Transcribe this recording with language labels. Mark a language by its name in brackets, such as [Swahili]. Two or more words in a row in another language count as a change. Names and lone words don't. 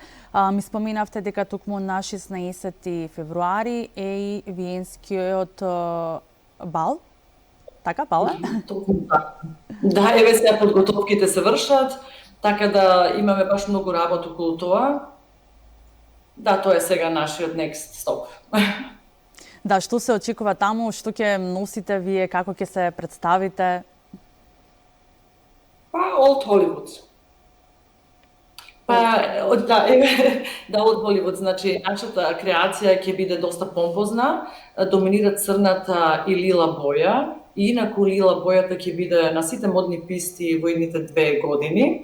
[Macedonian] Ми споменавте дека токму на 16 февруари е и Виенскиот бал. Така, бал е? Да, еве сега подготовките се вршат, така да имаме баш многу работа околу тоа. Да, тоа е сега нашиот [English] next stop. [Macedonian] Да, што се очекува таму, што ќе носите вие, како ќе се представите? Па, Old Hollywood. Па, да, Old Hollywood, значи, нашата креација ќе биде доста помпозна, доминира црната и лила боја, и инаку лила бојата ќе биде на сите модни писти во идните 2 години.